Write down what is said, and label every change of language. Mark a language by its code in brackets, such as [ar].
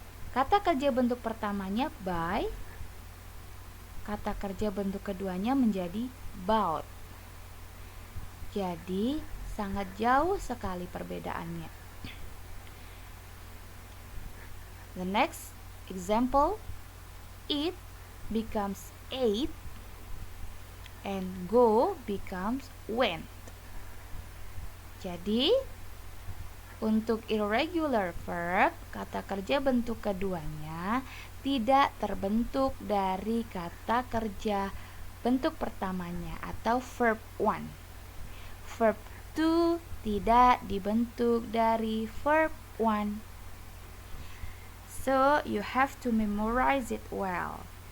[id] Kata kerja bentuk pertamanya buy, kata kerja bentuk keduanya menjadi bought. Jadi sangat jauh sekali perbedaannya. [en] The next example, eat becomes ate and go becomes went. [id] Jadi untuk irregular verb, kata kerja bentuk keduanya tidak terbentuk dari kata kerja bentuk pertamanya atau verb 1. Verb to tidak dibentuk dari verb 1. [en] So, you have to memorize it well.